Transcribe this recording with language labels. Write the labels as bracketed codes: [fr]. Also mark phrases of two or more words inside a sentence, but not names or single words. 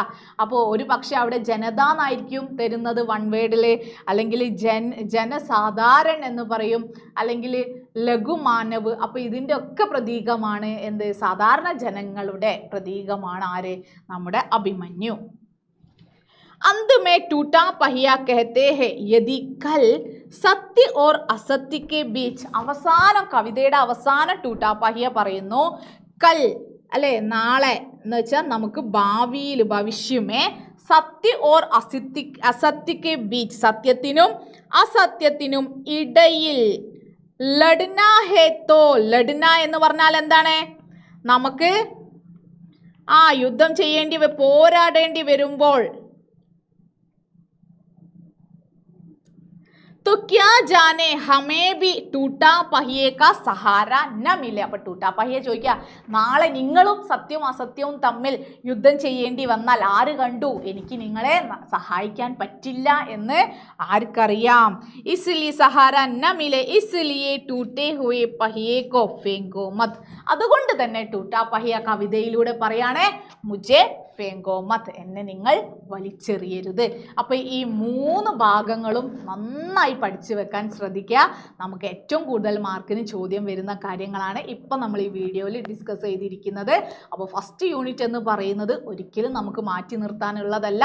[ml] അപ്പോൾ ഒരു പക്ഷെ അവിടെ ജനത എന്നായിരിക്കും തരുന്നത് [en] one word, [ml] അല്ലെങ്കിൽ ജനസാധാരണ എന്ന് പറയും, അല്ലെങ്കിൽ ലഘുമാനവ്. അപ്പൊ ഇതിന്റെ ഒക്കെ പ്രതീകമാണ് എന്ത്? സാധാരണ ജനങ്ങളുടെ പ്രതീകമാണ് ആര്? നമ്മുടെ അഭിമന്യു. [hi] अंत में टूटा पहिया कहते हैं यदि कल सत्य और असत्य के बीच. [ml] അവസാനം കവിതയുടെ അവസാനം ടൂട്ടാ പഹിയ പറയുന്നു കൽ, അല്ലെ നാളെ എന്ന് വെച്ചാൽ നമുക്ക് ഭാവിയിൽ, ഭവിഷ്യമേ [hi] सत्य और असत्य के बीच, [ml] സത്യത്തിനും അസത്യത്തിനും ഇടയിൽ [hi] लड़ना है तो. [ml] ലഡ്ന എന്ന് പറഞ്ഞാൽ എന്താണ്? നമുക്ക് യുദ്ധം ചെയ്യേണ്ടി, പോരാടേണ്ടി വരുമ്പോൾ [hi] तो क्या जाने हमें भी टूटा पहिए का सहारा न मिले. [ml] അപ്പോൾ ടൂട്ടാ പഹിയ ചോദിക്കുക, നാളെ നിങ്ങളും സത്യവും അസത്യവും തമ്മിൽ യുദ്ധം ചെയ്യേണ്ടി വന്നാൽ ആര് കണ്ടു? എനിക്ക് നിങ്ങളെ സഹായിക്കാൻ പറ്റില്ല എന്ന് ആർക്കറിയാം. [hi] इसलिए सहारा न मिले इसलिए टूटे हुए पहिए को फेंको मत. [ml] അതുകൊണ്ട് തന്നെ ടൂട്ടാ പഹിയ കവിതയിലൂടെ പറയാണ് [hi] मुझे फेंको मत, [ml] എന്നെ നിങ്ങൾ വലിച്ചെറിയരുത്. അപ്പോൾ ഈ മൂന്ന് ഭാഗങ്ങളും നന്നായി പഠിച്ചു വെക്കാൻ ശ്രദ്ധിക്കുക. നമുക്ക് ഏറ്റവും കൂടുതൽ മാർക്കിന് ചോദ്യം വരുന്ന കാര്യങ്ങളാണ് ഇപ്പം നമ്മൾ ഈ വീഡിയോയിൽ ഡിസ്കസ് ചെയ്തിരിക്കുന്നത്. അപ്പോൾ [en] first unit [ml] എന്ന് പറയുന്നത് ഒരിക്കലും നമുക്ക് മാറ്റി നിർത്താനുള്ളതല്ല.